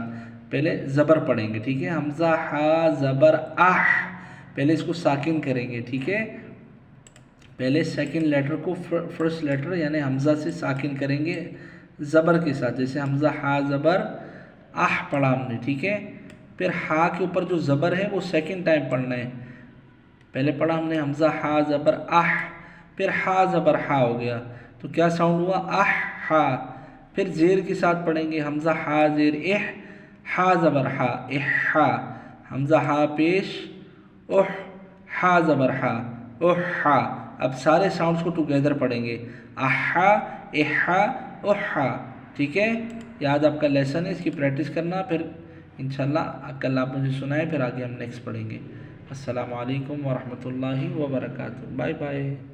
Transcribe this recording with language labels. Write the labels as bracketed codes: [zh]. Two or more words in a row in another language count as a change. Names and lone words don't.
[ur] پہلے زبر پڑھیں گے، ٹھیک ہے. حمزہ ہا زبر اح، پہلے اس کو ساکن کریں گے، ٹھیک ہے. پہلے [en] second letter [ur] کو [en] first letter [ur] یعنی حمزہ سے ساکن کریں گے زبر کے ساتھ. جیسے حمزہ ہا زبر اح پڑھا ہم نے، ٹھیک ہے. پھر ہا کے اوپر جو زبر ہے وہ [en] second time [ur] پڑھنا ہے. پہلے پڑھا ہم نے حمزہ ہا زبر اح، پھر ہا زبر ہا ہو گیا تو کیا ساؤنڈ ہوا؟ اح ہا. پھر زیر کے ساتھ پڑھیں گے حمزہ ہا زیر اح، ہا زبر ہا، احا. حمزہ ہا پیش اح، ہا زبر ہا، احا. اب سارے ساؤنڈز کو ٹوگیدر پڑھیں گے، احا، احا، احا. ٹھیک ہے، یاد آپ کا لیسن ہے، اس کی پریکٹس کرنا. پھر انشاءاللہ کل آپ مجھے سنائیں، پھر آگے ہم نیکسٹ پڑھیں گے. [ar] السلام علیکم ورحمۃ اللہ وبرکاتہ. [en] bye bye.